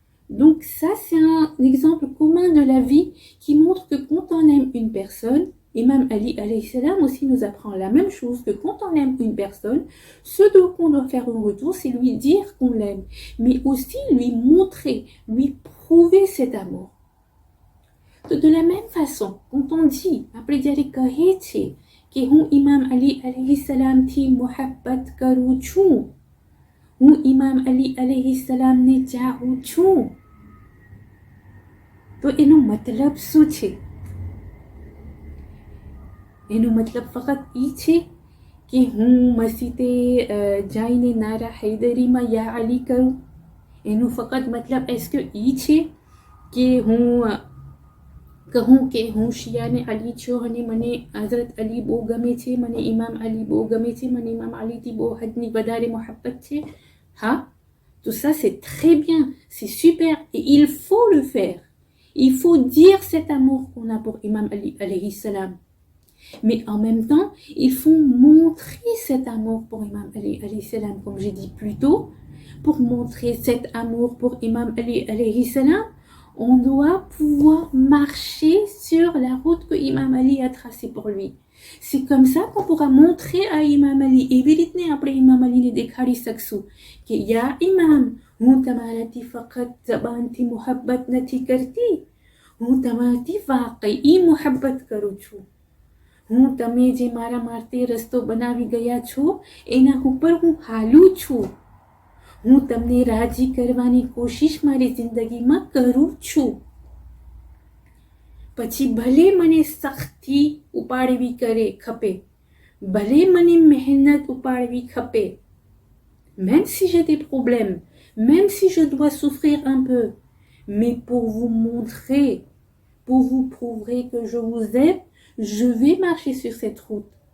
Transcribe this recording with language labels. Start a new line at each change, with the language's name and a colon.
French: Donc ça, c'est un exemple commun de la vie qui montre que quand on aime une personne, Imam Ali alayhi salam aussi nous apprend la même chose, que quand on aime une personne, ce qu'on doit faire en retour, c'est lui dire qu'on l'aime, mais aussi lui montrer, lui prouver cet amour. De la même façon, quand on dit, après dire que
Gujarati: હું ઇમામ અલી અલૈહિ સલામથી મોહબ્બત કરું છું, હું ઇમામ અલી અલૈહિ સલામને ચાહું છું, તો એનો મતલબ શું છે? એનો મતલબ ફક્ત એ છે કે હું મસ્જિદે જઈને નારા હૈદરીમાં યા અલી કરું? એનો ફક્ત મતલબ
French: est-ce que
Gujarati: એ છે કે હું કહું કે હું શિયાને અલી છું અને મને હઝરત અલી બહુ ગમે છે, મને ઇમામ અલી બહુ ગમે છે, મને ઇમામ અલીથી બહુ હદની વધારે મોહબ્બત છે?
French: હા, tout ça c'est très bien, c'est super et il faut le faire. Il faut dire cet amour qu'on a pour Imam Ali alayhi salam. Mais en même temps, il faut montrer cet amour pour Imam Ali alayhi salam, comme j'ai dit plus tôt. Pour montrer cet amour pour Imam Ali alayhi salam, on doit pouvoir marcher sur la route que Imam Ali a tracée pour lui. C'est comme ça qu'on pourra montrer à Imam Ali, et véritablement après Imam Ali ne déclare saksu, que
Gujarati: ya Imam, hon tamalati faqat zabanti muhabbat nati karti, hon tamalati waqi muhabbat karu છું. હું તમે જે મારા માટે રસ્તો બનાવી ગયા છો એના ઉપર હું હાલું છું. હું તમને રાજી કરવાની કોશિશ મારી જિંદગીમાં કરું છું. પછી ભલે મને સખ્તી ઉપાડવી કરે ખપે, ભલે મને મહેનત ઉપાડવી ખપે,
French: même si j'ai des problèmes, même si je dois souffrir un peu, mais pour vous montrer, pour vous prouver que je vous aime, je vais marcher sur cette route.